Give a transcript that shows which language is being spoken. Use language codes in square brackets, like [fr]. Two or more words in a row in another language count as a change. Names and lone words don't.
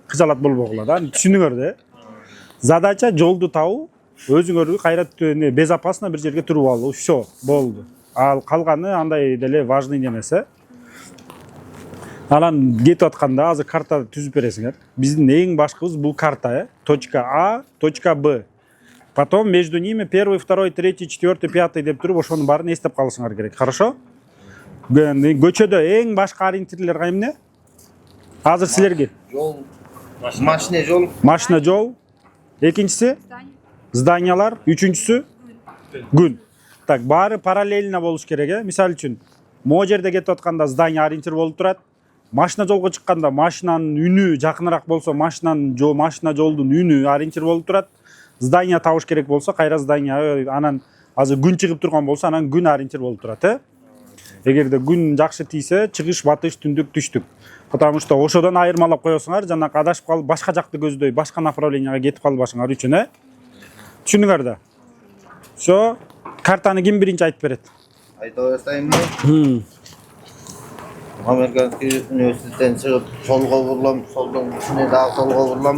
[ky] Кыжалат болбогула да. Түшүндүңөр да. Задача жолду табуу, өзүңөрдү кайра безопасно бир жерге туруп алуу. Всё, болду. Ал калганы андай деле важный эмес. Анан кетип атканда азыр карта түзүп бересиңер. Биздин эң башкыбыз бул карта, [ru] точка А, точка Б. Потом между ними первый, второй, третий, четвертый, пятый [ky] деп туруп ошонун баарын эстеп калышыңар керек. [ru] Хорошо? [ky] Көчөдө эң башкы ориентирлер эмне? Азыр силерге Жол, машина жол. Машина жол. Экинчиси зданиялар, үчүнчүсү күн. Так, баары параллельно болуш керек, Мисалы үчүн, могу жерде кетип атканда здание ориентир болуп турат. Машина жолго чыкканда машинанын үнү жакыныраак болсо, машина жолдун үнү ориентир болуп турат. Здание табыш керек болсо, кайра здание, анан азыр күн чыгып турган болсо, анан күн ориентир болуп турат, Эгерде күн жакшы тийсе, чыгыш, батыш, түндүк, түштүк. [ru] Потому что [ky] ошодон айырмалап коесуңар, жана адашып калып, башка жакты көздөй, башка направленияга кетип калбашыңар үчүн, Түшүндүңөр да? Всё, картаны ким биринчи айтып берет? Айта баштайынбы? Американский университеттен чыгып, солго бурулам, солдон үстүнө дагы солго бурулам.